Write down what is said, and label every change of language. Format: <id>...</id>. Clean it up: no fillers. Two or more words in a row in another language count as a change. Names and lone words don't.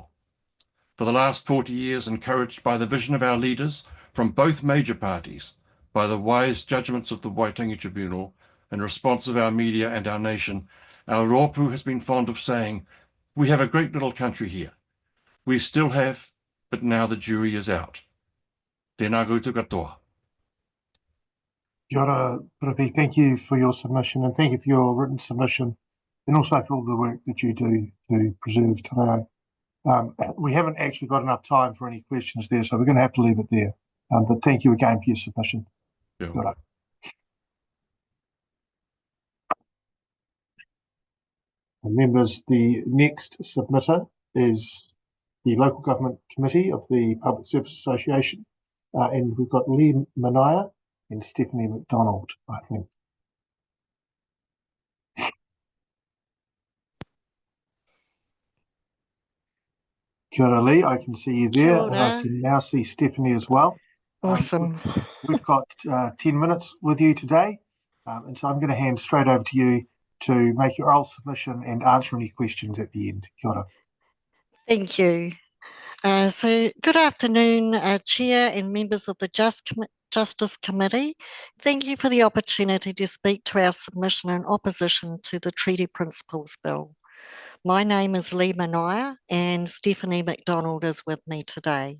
<en>For the last 40 years, encouraged by the vision of our leaders from both major parties, by the wise judgments of the Waitangi Tribunal, and response of our media and our nation, our rōpū has been fond of saying, We have a great little country here. We still have, but now the jury is out.</en> <mi>Tēnā koutou katoa. Kia ora, Piripi.</mi> <en>Thank you for your submission and thank you for your written submission and also for all the work that you do to preserve today. We haven't actually got enough time for any questions there, so we're going to have to leave it there. But thank you again for your submission.</en> <mi>Kia Kia ora.</mi> <en>And members, the next submitter is the Local Government Committee of the Public Service Association, and we've got Lee Manaya and Stephanie McDonald, I think.</en> <mi>Kia ora,</mi> <en>Lee, I can see you there, and I can now see Stephanie as well. Awesome. We've got 10 minutes with you today, and so I'm going to hand straight over to you to make your oral submission and answer any questions at the end.</en> <mi>Kia ora.</mi> <en>Thank you. So good afternoon, Chair and members of the Justice Committee. Thank you for the opportunity to speak to our submission in opposition to the Treaty Principles Bill. My name is Lee Manaya and Stephanie McDonald is with me today.</en>